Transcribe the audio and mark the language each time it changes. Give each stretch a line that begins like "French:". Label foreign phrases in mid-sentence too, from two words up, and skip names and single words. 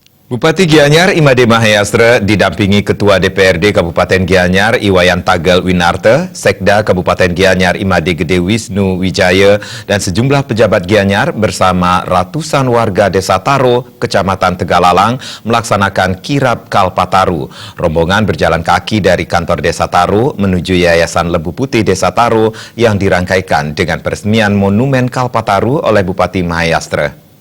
Indonesian: Bupati Gianyar Imade Mahayastra didampingi Ketua DPRD Kabupaten Gianyar Iwayan Tagel Winarte, Sekda Kabupaten Gianyar Imade Gede Wisnu Wijaya dan sejumlah pejabat Gianyar bersama ratusan warga Desa Taro, Kecamatan Tegalalang melaksanakan kirap Kalpataru. Rombongan berjalan kaki dari kantor Desa Taro menuju Yayasan Lembu Putih Desa Taro yang dirangkaikan dengan peresmian Monumen Kalpataru oleh Bupati Mahayastra.